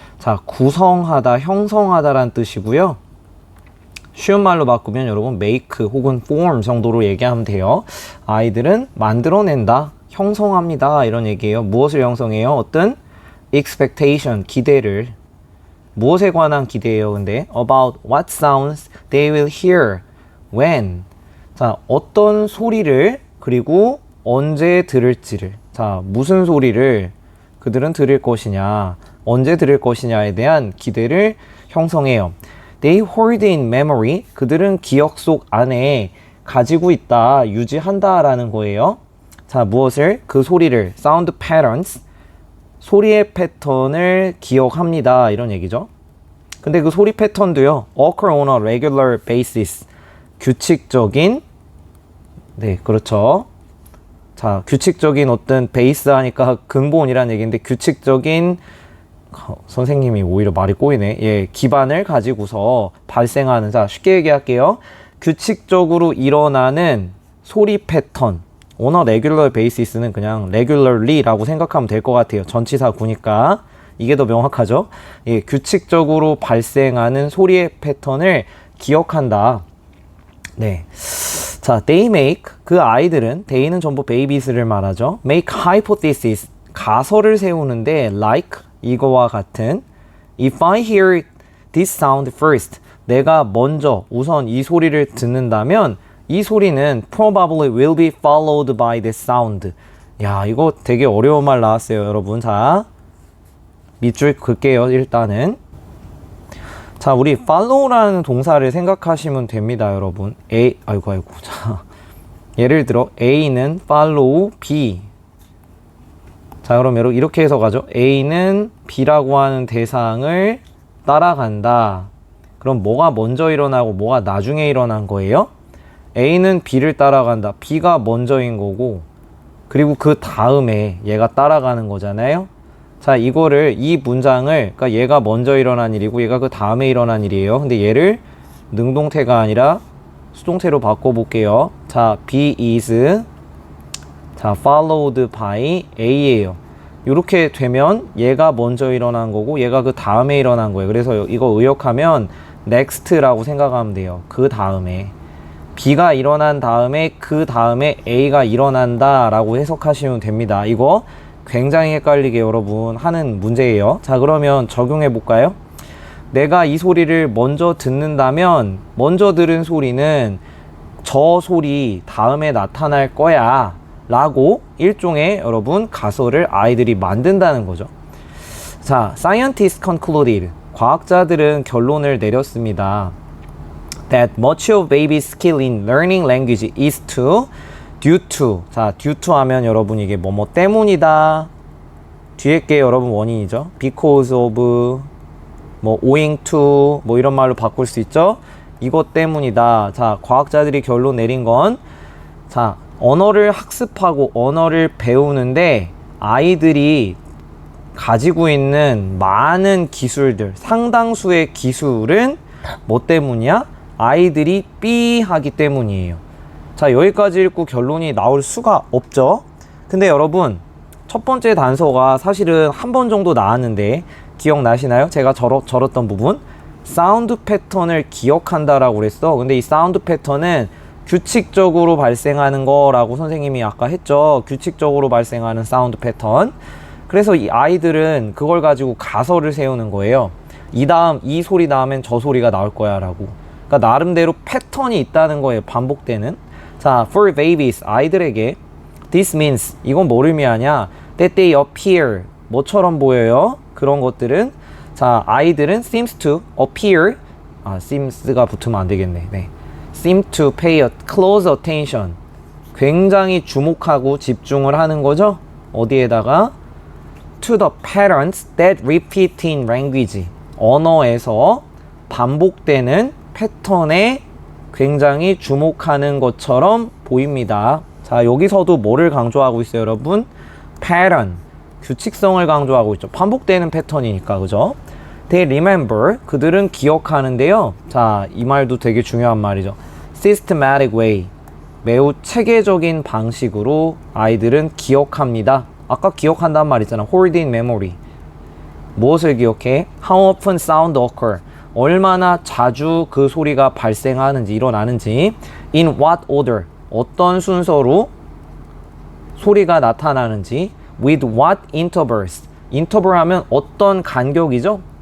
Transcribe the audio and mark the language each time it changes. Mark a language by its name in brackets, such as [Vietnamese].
[Korean] 자, 구성하다, 형성하다란 뜻이고요. 쉬운 말로 바꾸면 여러분 make 혹은 form 정도로 얘기하면 돼요. 아이들은 만들어낸다, 형성합니다 이런 얘기예요. 무엇을 형성해요? 어떤 expectation, 기대를. 무엇에 관한 기대예요? [English] 근데 about what sounds they will hear when. [Korean] 자, 어떤 소리를 그리고 언제 들을지를. 자, 무슨 소리를 그들은 들을 것이냐, 언제 들을 것이냐에 대한 기대를 형성해요. [English] They hold in memory. [Korean] 그들은 기억 속 안에 가지고 있다, 유지한다 라는 거예요. 자, 무엇을? 그 소리를. [English] Sound patterns. [Korean] 소리의 패턴을 기억합니다. 이런 얘기죠. 근데 그 소리 패턴도요. [English] occur on a regular basis. [Korean] 규칙적인. 네, 그렇죠. 자, 규칙적인 어떤 베이스 하니까 근본이라는 얘기인데 규칙적인 선생님이 오히려 말이 꼬이네. 예, 기반을 가지고서 발생하는, 자, 쉽게 얘기할게요. 규칙적으로 일어나는 소리 패턴. [English] on a regular basis [Korean] 는 그냥 regularly라고 생각하면 될 것 같아요. 전치사 구니까 이게 더 명확하죠. 예, 규칙적으로 발생하는 소리의 패턴을 기억한다. 네. 자, [English] they make, [Korean] 그 아이들은, they는 전부 babies를 말하죠. [English] make hypothesis, [Korean] 가설을 세우는데 [English] like [Korean] 이거와 같은 [English] If I hear this sound first, [Korean] 내가 먼저 우선 이 소리를 듣는다면 이 소리는 [English] probably will be followed by this sound. [Korean] 야, 이거 되게 어려운 말 나왔어요, 여러분. 자, 밑줄 긋게요, 일단은. 자, 우리 follow라는 동사를 생각하시면 됩니다, 여러분. 아이고. 자, 예를 들어 A는 follow B. 자, 그럼 여러분 이렇게 해서 가죠. A는 B라고 하는 대상을 따라간다. 그럼 뭐가 먼저 일어나고 뭐가 나중에 일어난 거예요? A는 B를 따라간다. B가 먼저인 거고, 그리고 그 다음에 얘가 따라가는 거잖아요. 자, 이거를, 이 문장을, 그러니까 얘가 먼저 일어난 일이고 얘가 그 다음에 일어난 일이에요. 근데 얘를 능동태가 아니라 수동태로 바꿔볼게요. [English] 자, B is, 자, followed by A예요. [Korean] 이렇게 되면 얘가 먼저 일어난 거고 얘가 그 다음에 일어난 거예요. 그래서 이거 의역하면 next라고 생각하면 돼요. 그 다음에 B가 일어난 다음에 그 다음에 A가 일어난다 라고 해석하시면 됩니다. 이거 굉장히 헷갈리게 여러분 하는 문제예요. 자, 그러면 적용해 볼까요? 내가 이 소리를 먼저 듣는다면 먼저 들은 소리는 저 소리 다음에 나타날 거야 라고 일종의 여러분 가설을 아이들이 만든다는 거죠. 자, [English] scientists concluded, [Korean] 과학자들은 결론을 내렸습니다. [English] That much of baby's skill in learning language is due to, [Korean] 자, due to 하면 여러분 이게 뭐뭐 때문이다, 뒤에 게 여러분 원인이죠. [English] because of, [Korean] 뭐 [English] owing to, [Korean] 뭐 이런 말로 바꿀 수 있죠. 이것 때문이다. 자, 과학자들이 결론 내린 건, 자, 언어를 학습하고 언어를 배우는데 아이들이 가지고 있는 많은 기술들, 상당수의 기술은 뭐 때문이야? 아이들이 B하기 때문이에요. 자, 여기까지 읽고 결론이 나올 수가 없죠. 근데 여러분, 첫 번째 단서가 사실은 한 번 정도 나왔는데 기억나시나요? 제가 절었던 부분, 사운드 패턴을 기억한다라고 그랬어. 근데 이 사운드 패턴은 규칙적으로 발생하는 거라고 선생님이 아까 했죠. 규칙적으로 발생하는 사운드 패턴. 그래서 이 아이들은 그걸 가지고 가설을 세우는 거예요. 이 소리 다음엔 저 소리가 나올 거야 라고. 그러니까 나름대로 패턴이 있다는 거예요, 반복되는. 자, [English] for babies, [Korean] 아이들에게 [English] this means, [Korean] 이건 뭘 의미하냐? [English] that they appear, [Korean] 뭐처럼 보여요? 그런 것들은, 자, 아이들은 [English] seems to appear, [Korean] seems가 붙으면 안 되겠네. 네. [English] seem to pay a close attention, [Korean] 굉장히 주목하고 집중을 하는 거죠. 어디에다가? [English] to the patterns that repeat in language, [Korean] 언어에서 반복되는 패턴에 굉장히 주목하는 것처럼 보입니다. 자, 여기서도 뭐를 강조하고 있어요, 여러분? pattern, 규칙성을 강조하고 있죠. 반복되는 패턴이니까, 그죠? [English] They remember, [Korean] 그들은 기억하는데요. 자, 이 말도 되게 중요한 말이죠. [English] systematic way, [Korean] 매우 체계적인 방식으로 아이들은 기억합니다. 아까 기억한다는 말 있잖아. [English] hold in memory. [Korean] 무엇을 기억해? [English] How often sound occur, [Korean] 얼마나 자주 그 소리가 발생하는지, 일어나는지. [English] In what order, [Korean] 어떤 순서로 소리가 나타나는지. [English] With what intervals, [Korean] interval 하면 어떤 간격이죠?